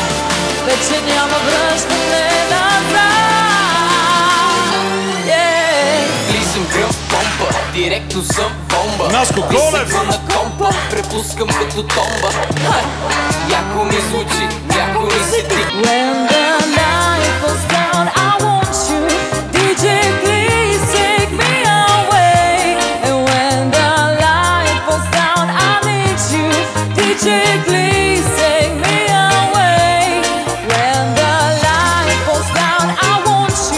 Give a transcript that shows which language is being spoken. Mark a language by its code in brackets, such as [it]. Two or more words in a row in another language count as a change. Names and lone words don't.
[bg] Вече няма връщане назад. Влизам гръб помпа, директно съм бомба. Наско Колев! На компа, препускам като томба. Яко ми звучи, яко ми се ти. [en] When the night falls down, I want you. DJ, please take me away. And when the light falls down, I need you. DJ, please take me away. When the light falls down, I want you.